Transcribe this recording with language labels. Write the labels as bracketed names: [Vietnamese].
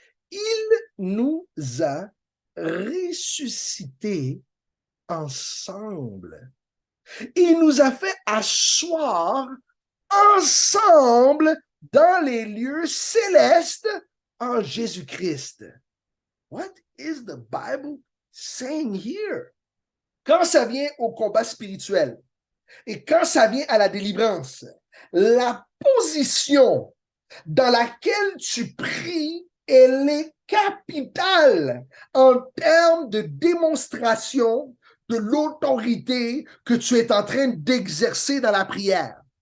[French] Il nous a ressuscités ensemble. Il nous a fait asseoir ensemble dans les lieux célestes en Jésus-Christ. [English] What is the Bible saying here? [French] Quand ça vient au combat spirituel et quand ça vient à la délivrance, la position dans laquelle tu pries, elle est capitale en termes de démonstration de l'autorité que tu es en train d'exercer dans la prière.